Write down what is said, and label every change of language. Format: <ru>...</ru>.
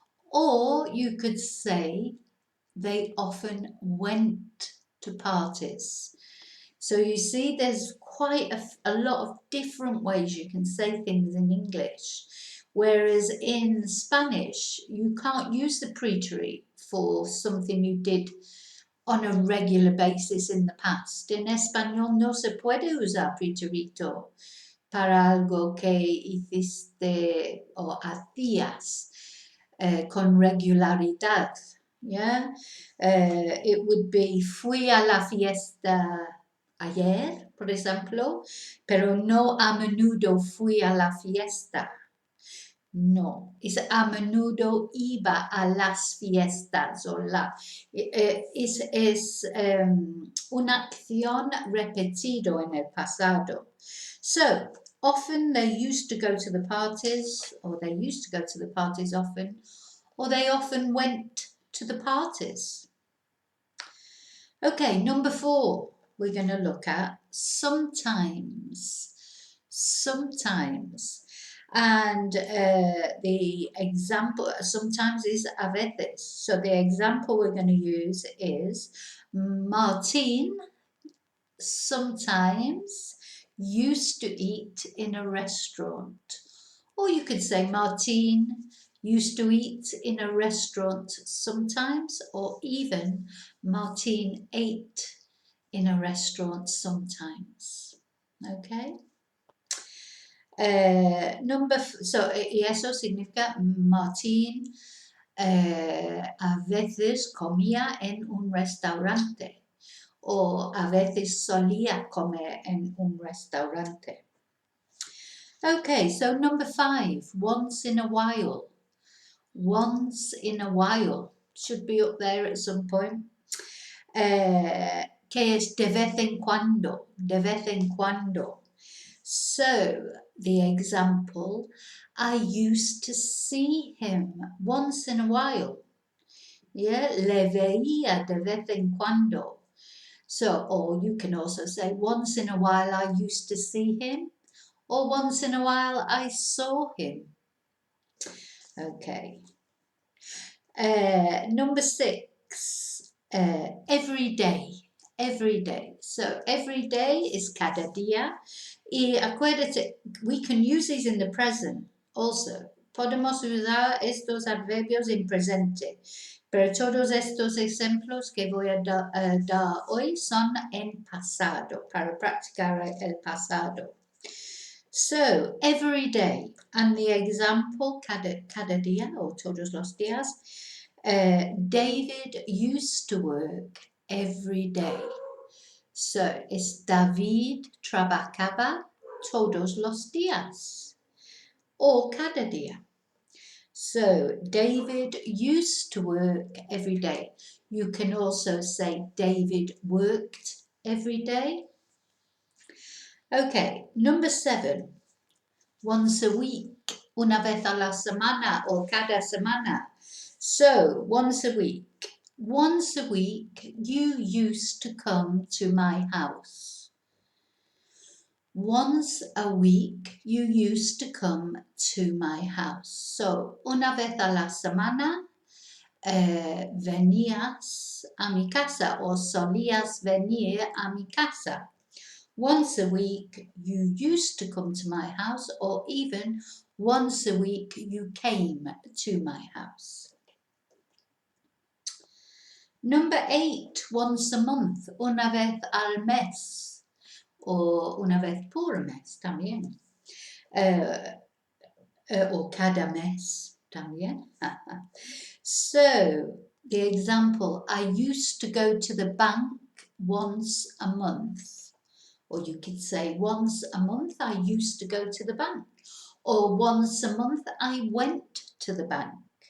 <en>Or you could say they often went to parties. So you see there's quite a lot of different ways you can say things in English. Whereas in Spanish, you can't use the preterite for something you did on a regular basis in the past.</en> <es>En español no se puede usar preterito para algo que hiciste o hacías con regularidad. Yeah?</es> <en>It would be</en> <es>fui a la fiesta ayer, por ejemplo, pero no a menudo fui a la fiesta. No, es a menudo iba a las fiestas o es una acción repetido en el pasado.</es> <en>So, often they used to go to the parties, or they used to go to the parties often, or they often went to the parties. Okay, number 4, we're going to look at sometimes. Sometimes. And the example sometimes is a veces. So the example we're going to use is Martin sometimes used to eat in a restaurant. Or you could say Martin used to eat in a restaurant sometimes, or even Martin ate in a restaurant sometimes. Okay?</en> <es>Y eso significa Martín a veces comía en un restaurante, o a veces solía comer en un restaurante.</es> <en>Okay, so number 5, once in a while. Once in a while should be up there at some point.</en> <es>Que es de vez en cuando, de vez en cuando.</es> <en>So, the example, I used to see him once in a while.</en> <es>Yeah, le veía de vez en cuando.</es> <en>So, or you can also say, once in a while I used to see him, or once in a while I saw him. Okay. Number 6, every day. Every day. So, every day is cada día.</en> <es>Y acuérdate,</es> <en>we can use these in the present also.</en> <es>Podemos usar estos adverbios en presente, pero todos estos ejemplos que voy a dar hoy son en pasado, para practicar el pasado.</es> <en>So, every day, and the example, cada día,</en> <es>o todos los días,</es> <en>David used to work every day.</en> <es>So, es David trabajaba todos los días, or cada día.</es> <en>So, David used to work every day. You can also say David worked every day. Okay, number 7, once a week,</en> <es>una vez a la semana,</es> <en>or cada semana. So, once a week. Once a week, you used to come to my house. Once a week, you used to come to my house.</en> <es>So, una vez a la semana, venías a mi casa, o solías venir a mi casa.</es> <en>Once a week you used to come to my house, or even once a week you came to my house. Number 8, once a month,</en> <es>una vez al mes, o una vez por mes también, o cada mes también.</es> <en>So, the example, I used to go to the bank once a month. Or you could say, once a month I used to go to the bank. Or once a month I went to the bank.</en>